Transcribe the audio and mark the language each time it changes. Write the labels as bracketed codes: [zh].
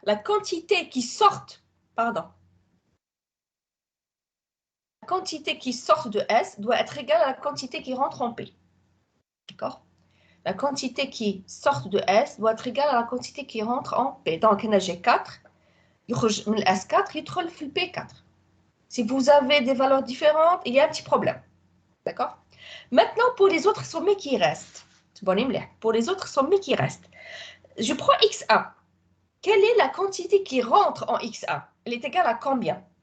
[fr] La quantité qui sort, pardon, la quantité qui sort de S doit être égale à la quantité qui rentre en P. D'accord? La quantité qui sort de S doit être égale à la quantité qui rentre en P. Donc, j'ai 4. [ar] يخرج من S4 يدخل في P4. [fr] Si vous avez des valeurs différentes, il y a un petit problème. D'accord? Maintenant, pour les autres sommets qui restent, pour les autres sommets qui restent, je prends X1. Quelle est la quantité qui rentre en X1? Elle est égale à combien?